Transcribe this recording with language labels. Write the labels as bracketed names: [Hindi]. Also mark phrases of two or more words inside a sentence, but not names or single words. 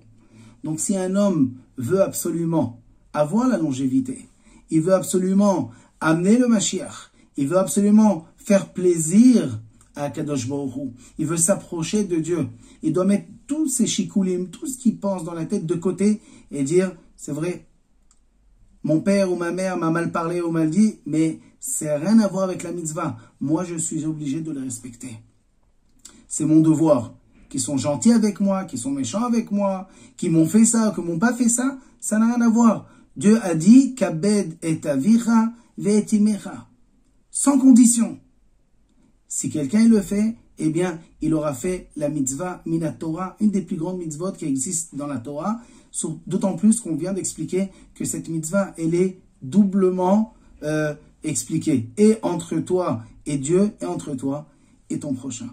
[French] Donc, si un homme veut absolument avoir la longévité, il veut absolument amener le Mashiach, il veut absolument faire plaisir à [Hebrew] קדוש ברוך הוא, [French] il veut s'approcher de Dieu, il doit mettre tous ses shikulim, tout ce qu'il pense dans la tête de côté et dire, c'est vrai, mon père ou ma mère m'a mal parlé ou mal dit, mais c'est rien à voir avec la mitzvah. Moi, je suis obligé de le respecter. C'est mon devoir. Qui sont gentils avec moi, qui sont méchants avec moi, qui m'ont fait ça, qui m'ont pas fait ça, ça n'a rien à voir. Dieu a dit, [Hebrew] כבד את אביך ואת אמך. [French] Sans condition. Si quelqu'un le fait, eh bien, il aura fait la mitzvah [Hebrew] מן התורה, [French] une des plus grandes mitzvot qui existent dans la Torah, d'autant plus qu'on vient d'expliquer que cette mitzvah, elle est doublement expliquée, et entre toi et Dieu, et entre toi et ton prochain.